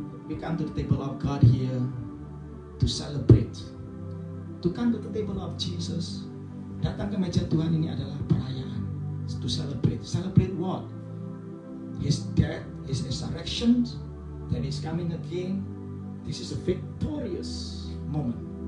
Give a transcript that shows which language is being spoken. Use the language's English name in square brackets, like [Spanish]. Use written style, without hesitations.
[English] We come to the table of God here to celebrate. To come to the table of Jesus. [Indonesian] Datang ke meja Tuhan ini adalah perayaan. [English] To celebrate. Celebrate what? His death, His resurrection, that He's coming again. This is a victorious moment.